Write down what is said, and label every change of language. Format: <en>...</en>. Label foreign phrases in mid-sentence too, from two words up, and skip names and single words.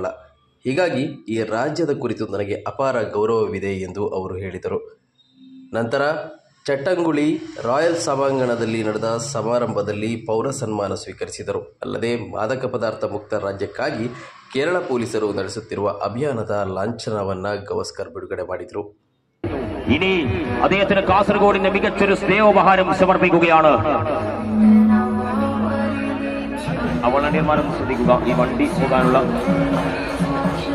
<kn>ಹೀಗಾಗಿ ಈ ರಾಜ್ಯದ ಕುರಿತು ನನಗೆ ಅಪಾರ ಗೌರವವಿದೆ ಎಂದು ಅವರು ಹೇಳಿದರು. ನಂತರ ಚಟ್ಟಂಗುಳಿ ರಾಯಲ್ ಸಭಾಂಗಣದಲ್ಲಿ ನಡೆದ ಸಮಾರಂಭದಲ್ಲಿ ಪೌರ ಸನ್ಮಾನ ಸ್ವೀಕರಿಸಿದರು. ಅಲ್ಲದೆ ಮಾದಕ ಪದಾರ್ಥ ಮುಕ್ತ ರಾಜ್ಯಕ್ಕಾಗಿ ಕೇರಳ ಪೊಲೀಸರು ನಡೆಸುತ್ತಿರುವ ಅಭಿಯಾನದ ಲಾಂಛನವನ್ನು ಗವಾಸ್ಕರ್ ಬಿಡುಗಡೆ ಮಾಡಿದರು.</kn> <ml>ഇനി അദ്ദേഹത്തിന് കാസർഗോഡിന്റെ മികച്ചൊരു സ്നേഹോപഹാരം സമർപ്പിക്കുകയാണ്. അവളണ്ടിയന്മാരും ശ്രദ്ധിക്കുക, ഈ വണ്ടി പോകാനുള്ള</ml>